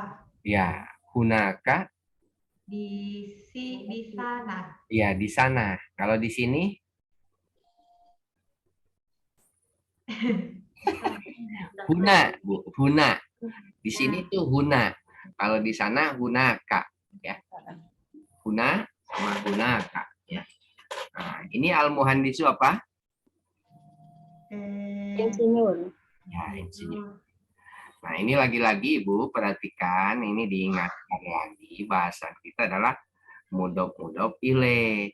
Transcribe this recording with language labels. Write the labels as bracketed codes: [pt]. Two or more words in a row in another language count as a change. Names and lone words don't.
[id] Ya. Hunaka. Di sana. Ya, di sana. Kalau di sini huna, Bu. Huna. Di sini tuh huna. Kalau di sana hunaka, ya. Huna sama hunaka, ya. Nah, ini al-muhandisu apa? Insinyur. Ya, insinyur. Nah, ini lagi-lagi Ibu perhatikan, ini diingatkan lagi bahasa kita adalah [ar] مضاف إليه.